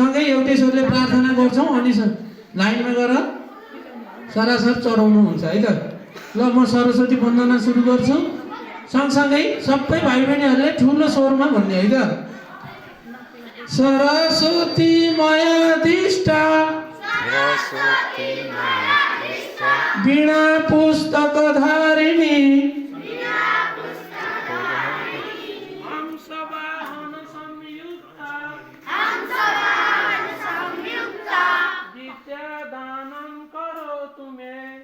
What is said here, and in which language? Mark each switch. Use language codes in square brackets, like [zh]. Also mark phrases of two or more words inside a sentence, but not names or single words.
[ne] एउटै स्वरले प्रार्थना गर्छौँ अनि लाइनमा गएर सरासर चढाउनुहुन्छ है त। ल म सरस्वती वन्दना सुरु गर्छु। सँगसँगै सबै भाइ बहिनीहरूले ठुलो स्वरमा भन्ने है त। [sa] सरस्वती मयादिष्टा वीणा पुस्तक धारिणी विद्यादानं करोतु मे